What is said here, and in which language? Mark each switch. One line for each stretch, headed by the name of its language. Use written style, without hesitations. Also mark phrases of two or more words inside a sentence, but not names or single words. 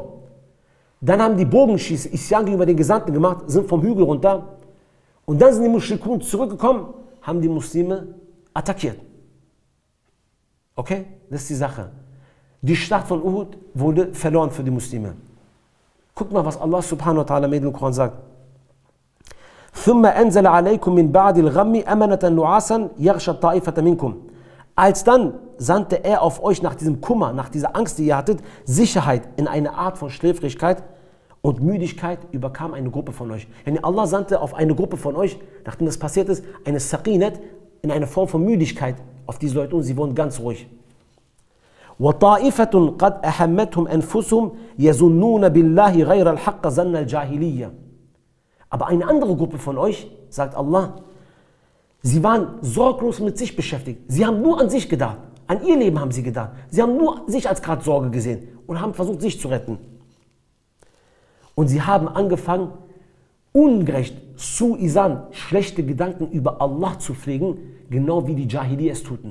German: Dann haben die Bogenschießer Isyan gegenüber den Gesandten gemacht, sind vom Hügel runter. Und dann sind die Mushrikun zurückgekommen, haben die Muslime attackiert. Okay? Das ist die Sache. Die Schlacht von Uhud wurde verloren für die Muslime. Guck mal, was
Arabic: الله سبحانه وتعالى
German: im Koran sagt.
Arabic: ثُمَّ أَنزَلَ عَلَيْكُم مِّن بَعْدِ الْغَمِّ أَمَنَةً نُعَاسًا يَغْشَى الطَّائِفَةَ مِنكُم.
German: Als dann sandte er auf euch nach diesem Kummer, nach dieser Angst, die ihr hattet, Sicherheit in eine Art von Schläfrigkeit und Müdigkeit überkam eine Gruppe von euch. Yani Allah sandte auf eine Gruppe von euch, nachdem das passiert ist, eine Saqinet in eine Form von Müdigkeit auf diese Leute und sie wurden ganz ruhig.
Arabic: وَطَائِفَةٌ قَدْ أَحَمَّتْهُمْ أَنفُسُهُمْ يَظُنُّونَ بِاللَّهِ غَيْرَ الْحَقَّ ظَنَّ الْجَاهِلِيَّةِ.
German: Aber eine andere Gruppe von euch, sagt Allah, sie waren sorglos mit sich beschäftigt. Sie haben nur an sich gedacht. An ihr Leben haben sie gedacht. Sie haben nur sich als gerade Sorge gesehen und haben versucht, sich zu retten. Und sie haben angefangen, ungerecht, Su'izan, schlechte Gedanken über Allah zu pflegen, genau wie die Jahili es tuten.